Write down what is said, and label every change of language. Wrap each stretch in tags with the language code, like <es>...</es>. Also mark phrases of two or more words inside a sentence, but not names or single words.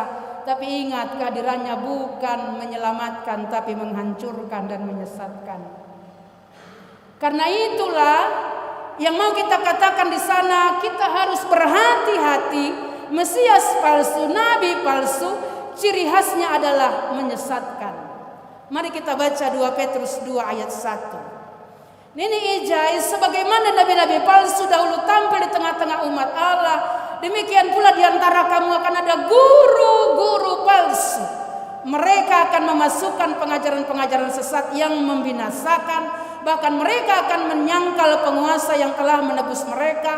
<id>Tapi ingat, kehadirannya bukan menyelamatkan tapi menghancurkan dan menyesatkan. Karena itulah yang mau kita katakan di sana, kita harus berhati-hati. Mesias palsu, nabi palsu, ciri khasnya adalah menyesatkan. Mari kita baca 2 Petrus 2 ayat 1.</id> <bts>Nini ijai,</bts> <id>sebagaimana nabi-nabi palsu dahulu tampil di tengah-tengah umat Allah, demikian pula di antara kamu akan ada guru-guru palsu. Mereka akan memasukkan pengajaran-pengajaran sesat yang membinasakan. Bahkan mereka akan menyangkal penguasa yang telah menebus mereka.</id>